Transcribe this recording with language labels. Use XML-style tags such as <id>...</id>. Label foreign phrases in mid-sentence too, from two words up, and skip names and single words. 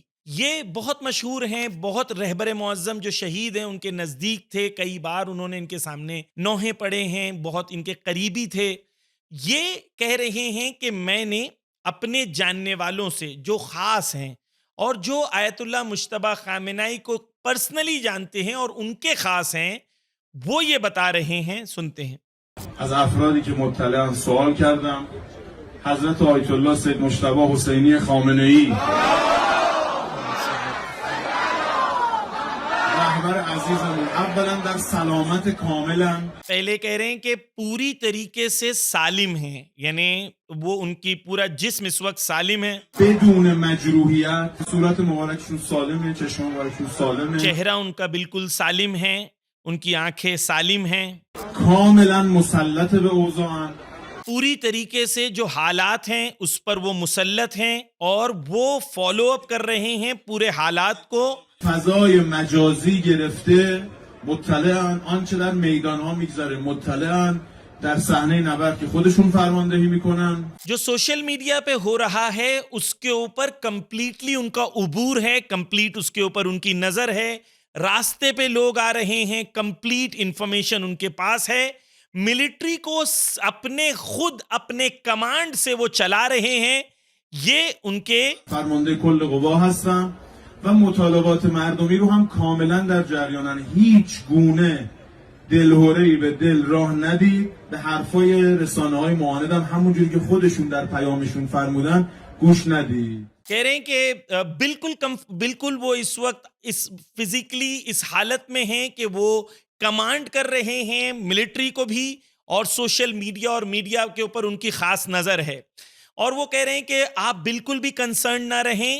<hi>ये बहुत मशहूर हैं, बहुत रहबर मुअज्जम जो शहीद हैं उनके नज़दीक थे, कई बार उन्होंने इनके सामने नौहे पढ़े हैं, बहुत इनके करीबी थे। ये कह रहे हैं कि मैंने अपने जानने वालों से जो ख़ास हैं और जो आयतुल्लाह मुज्तबा खामेनेई को पर्सनली जानते हैं और उनके ख़ास हैं, वो ये बता रहे हैं। सुनते हैं।</hi> <fa>از افرادی که مطلعاً سوال کردم حضرت آیت الله سید مجتبی حسینی خامنه‌ای رهبر عزیزمون اولا در سلامت کاملا</fa> <hi>पहले कह रहे हैं कि पूरी तरीके से सालिम हैं, यानी वो उनकी पूरा जिस्म इस वक्त सालिम है,</hi> <fa>بدون مجروحیت صورت مبارکشون سالمه چشم مبارکشون سالمه</fa> <hi>चेहरा उनका बिल्कुल सालिम है, उनकी आंखें सालिम हैं,</hi> <fa>کاملا مسلط به اوضاعن</fa> <hi>पूरी तरीके से जो हालात हैं उस पर वो मुसल्लत हैं और वो</hi> <en>follow up</en> <hi>कर रहे हैं पूरे हालात को।</hi> <fa>فضای مجازی گرفته مطلعن آنچه در میدان ها میگذره مطلعن در صحنه نبرد که خودشون فرماندهی میکنن</fa> <hi>जो</hi> <en>social media</en> <hi>पे हो रहा है उसके ऊपर कंप्लीटली उनका उबूर है, कंप्लीट उसके ऊपर उनकी नजर है। रास्ते पे लोग आ रहे हैं,</hi> <en>complete information</en> <hi>उनके पास है। मिलिट्री को अपने खुद अपने कमांड से वो चला रहे हैं। ये उनके</hi> <fa>فرمانده کل قوا هستن و مطالبات مردمی رو هم کاملا در جریانن هیچ گونه دلهره‌ای به دل راه ندید به حرفای رسانه‌های معاند هم همونجوری که خودشون در پیامشون فرمودن گوش ندید</fa> <hi>कह रहे हैं कि बिल्कुल वो इस वक्त इस फिजिकली इस हालत में हैं कि वो कमांड कर रहे हैं मिलिट्री को भी और</hi> <en>social media</en> <hi>और मीडिया के ऊपर उनकी खास नजर है। और वो कह रहे हैं कि आप बिल्कुल भी कंसर्न ना रहें।</hi>